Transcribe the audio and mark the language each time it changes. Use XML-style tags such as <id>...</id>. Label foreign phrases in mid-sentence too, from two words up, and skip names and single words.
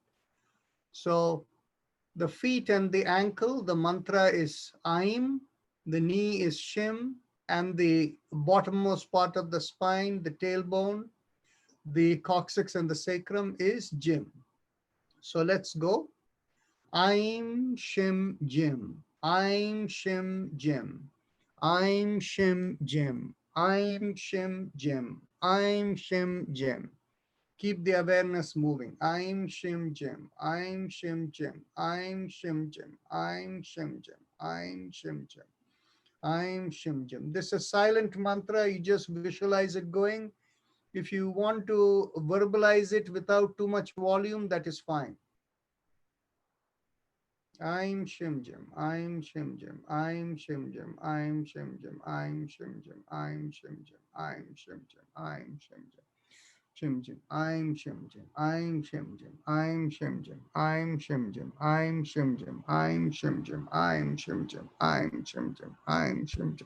<en>So the feet and the ankle, the mantra is Aim, the knee is Shim, and the bottommost part of the spine, the tailbone, the coccyx and the sacrum is Jim. So let's go. Aim,</en> <sa>Shim, Jim. Aim, Shim, Jim. Aim, Shim, Jim. Aim, Shim, Jim. Aim, Shim, Jim.</sa> <en>Keep the awareness moving.</en> <sa>Aim, Shim, Jim. Aim, Shim, Jim. Aim, Shim, Jim. Aim, Shim, Jim. Aim, Shim, Jim. Aim, Shim, Jim.</sa> <en>This is a silent mantra. You just visualize it going. If you want to verbalize it without too much volume, that is fine.</en> <sa>I'm Shim Jim, I'm Shim Jim, I'm Shim Jim, I'm Shim Jim, I'm Shim Jim, I'm Shim Jim, I'm Shim Jim, I'm Shim Jim, Shim Jim, I'm Shim Jim, I'm Shim Jim, I'm Shim Jim, I'm Shim Jim, I'm Shim Jim, I'm Shim Jim, I'm Shim Jim, I'm Shim Jim, I'm Shim Jim.</sa>